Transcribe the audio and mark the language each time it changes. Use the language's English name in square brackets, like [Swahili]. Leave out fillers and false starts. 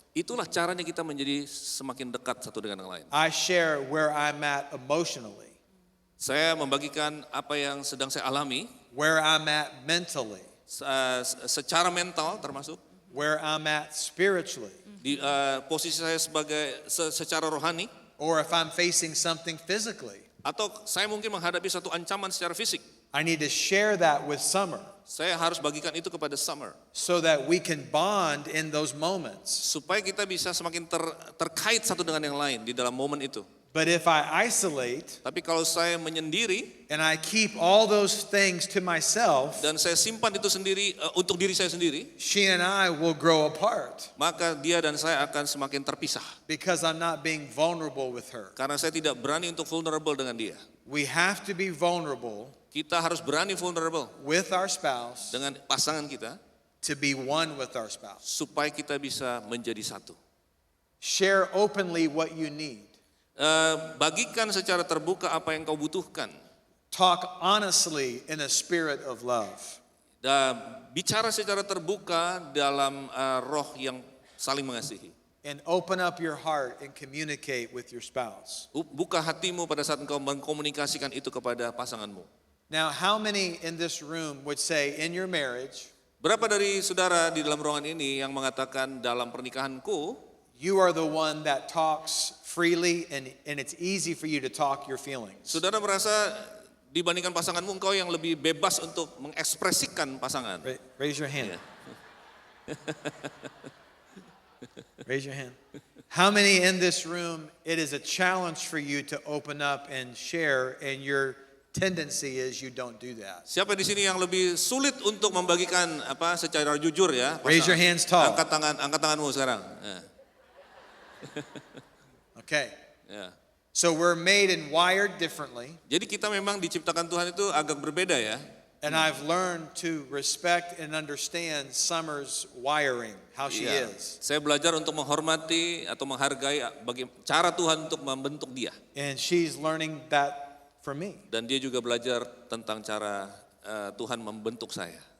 [Indonesian] Itulah caranya kita menjadi semakin dekat satu dengan yang lain. [English] I share where I'm at emotionally, [Indonesian] Saya membagikan apa yang sedang saya alami, [English] where I'm at mentally, [Indonesian] secara mental termasuk, [English] where I'm at spiritually, [Indonesian] di posisi saya sebagai secara rohani, [English] or if I'm facing something physically. [Indonesian] atau saya mungkin menghadapi satu ancaman secara fisik. [English] I need to share that with Summer [Indonesian] Saya harus bagikan itu kepada Summer, [English] so that we can bond in those moments. [Indonesian] supaya kita bisa semakin terkait satu dengan yang lain di dalam momen itu. [English] But if I isolate [Indonesian] Tapi kalau saya menyendiri [English] and I keep all those things to myself, [Indonesian] dan saya simpan itu sendiri untuk diri saya sendiri, [English] she and I will grow apart [Indonesian] maka dia dan saya akan semakin terpisah. [English] because I'm not being vulnerable with her. [Indonesian] Karena saya tidak berani untuk vulnerable dengan dia. [English] We have to be vulnerable [Indonesian] Kita harus berani vulnerable [English] with our spouse [Indonesian] dengan pasangan kita [English] to be one with our spouse. [Indonesian] supaya kita bisa menjadi satu. [English] Share openly what you need. [Indonesian] Bagikan secara terbuka apa yang kau butuhkan. [English] Talk honestly in a spirit of love. [Indonesian] Dan bicara secara terbuka dalam roh yang saling mengasihi. [English] And open up your heart and communicate with your spouse. [Indonesian] Buka hatimu pada saat engkau mengkomunikasikan itu kepada pasanganmu. [English] Now, how many in this room would say in your marriage, [Indonesian] Berapa dari saudara di dalam ruangan ini yang mengatakan dalam pernikahanku, [English] you are the one that talks freely and it's easy for you to talk your feelings? [Indonesian] saudara merasa dibandingkan pasanganmu engkau yang lebih bebas untuk mengekspresikan pasangan? [English] Raise your hand. Raise your hand. How many in this room, it is a challenge for you to open up and share, and your tendency is you don't do that? [Indonesian] Siapa di sini yang lebih sulit untuk membagikan apa secara jujur ya? [English] Raise your hands tall. [Indonesian] Angkat tanganmu sekarang. Ya. Okay. Ya. [English] So we're made and wired differently, [Indonesian] Jadi kita memang diciptakan Tuhan itu agak berbeda ya. [English] and I've learned to respect and understand Summer's wiring, how she [Indonesian] Iya. [English] is. [Indonesian] Saya belajar untuk menghormati atau menghargai cara Tuhan untuk membentuk dia. [English] And she's learning that from me. [Indonesian] Dan dia juga belajar tentang cara Tuhan membentuk saya.